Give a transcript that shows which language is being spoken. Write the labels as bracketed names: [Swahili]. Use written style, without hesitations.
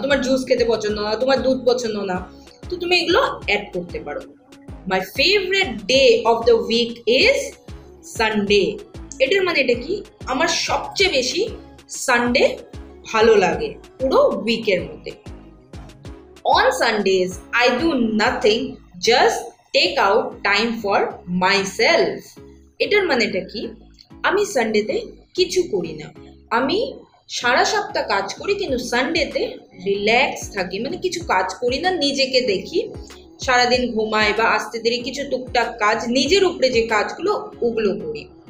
[Bangla] তোমার জুস খেতে পছন্দ না, তোমার দুধ পছন্দ না, তো তুমি এগুলো অ্যাড করতে পারো। [English] My favourite day of the week is Sunday. [Bangla] এটার মানে এটা কি, আমার সবচেয়ে বেশি সানডে ভালো লাগে পুরো উইকের মধ্যে। [English] On Sundays, I do nothing, just take out time for myself. [Bangla] এটার মানেটা কি, আমি সানডেতে কিছু করি না, আমি সারা সপ্তাহ কাজ করি কিন্তু সানডেতে রিল্যাক্স থাকি, মানে কিছু কাজ করি না, নিজেকে দেখি, সারাদিন ঘুমাই বা আসতে দেরি, কিছু টুকটাক কাজ নিজের উপরে যে কাজগুলো ওগুলো করি।